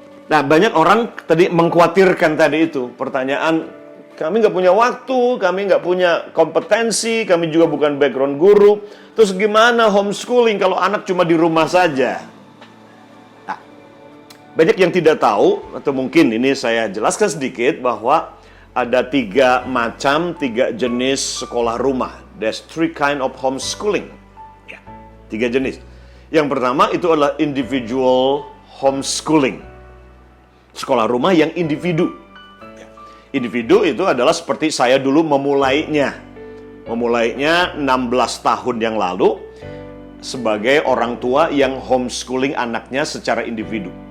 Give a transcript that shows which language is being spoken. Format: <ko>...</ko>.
<id>Nah, banyak orang tadi mengkhawatirkan tadi itu. Pertanyaan, kami nggak punya waktu, kami nggak punya kompetensi, kami juga bukan background guru. Terus gimana homeschooling kalau anak cuma di rumah saja? Nah, banyak yang tidak tahu, atau mungkin ini saya jelaskan sedikit bahwa ada 3 jenis sekolah rumah.</id> <en>There's 3 kind of homeschooling.</en> <id>Ya, 3 jenis. Yang pertama itu adalah individual homeschooling. Sekolah rumah yang individu. Ya. Individu itu adalah seperti saya dulu memulainya. Memulainya 16 tahun yang lalu sebagai orang tua yang homeschooling anaknya secara individu.</id>